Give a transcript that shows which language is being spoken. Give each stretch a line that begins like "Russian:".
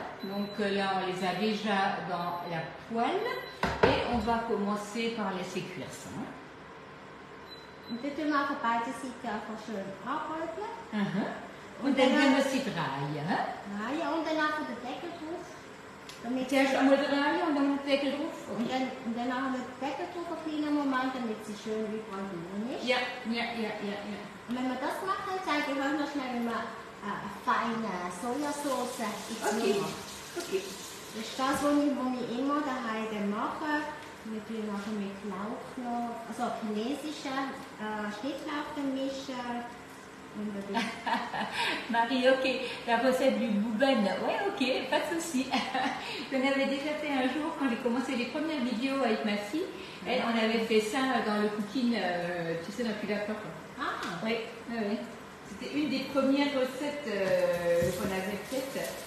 French: donc là, on les a déjà dans la poêle et on va commencer par laisser cuire ça.
German: Und dann tun wir auf beide Seiten einfach schön anröteln. Und dann können wir sie drehen. Ja, und dann einfach den Deckel drauf. Zuerst einmal drehen und dann den Deckel drauf. Und dann auch den Deckel drauf einen kleinen Moment, damit sie schön überall drin ist. Ja. Und wenn wir das machen, zeige ich euch noch schnell, wie man eine feine Sojasauce macht. Okay. Das ist das, was ich immer daheim mache. Wir tun nachher mit Lauch noch, also chinesischen Schnittlauch mischen.
French: Marie, ok, la recette du bouben, ouais, ok, pas de souci. J'en avais déjà fait un jour quand j'ai commencé les premières vidéos avec ma fille. On avait fait ça dans le cooking, tu sais, dans le lapin. Ah. Oui. C'était une des premières recettes qu'on avait faites.